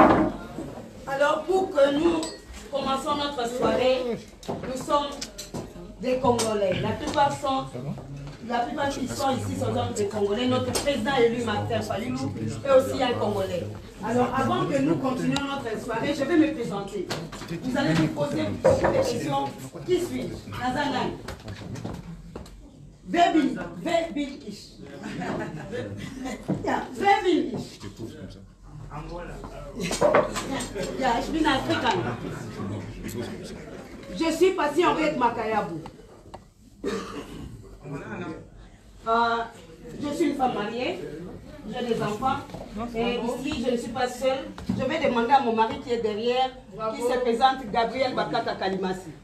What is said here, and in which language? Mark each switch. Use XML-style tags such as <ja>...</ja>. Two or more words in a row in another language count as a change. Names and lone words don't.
<fr>Alors, pour que nous commençons notre soirée, nous sommes des Congolais. La plupart qui sont ici sont donc des Congolais. Notre président élu, Martin Fayulu, est aussi un Congolais. Alors, avant que nous continuions notre soirée, je vais me présenter. Vous allez me poser beaucoup de questions qui suivent.</fr> <de>Nazanan. Wer bin ich? Ja, wer bin ich? Ja, ich bin Afrikaner.</de> <fr>Je suis parti en Henriette Makayabou. Je suis une femme mariée, j'ai des enfants, et ici je ne suis pas seule. Je vais demander à mon mari qui est derrière, qui se présente, Gabriel Bakata Kalimasi.</fr>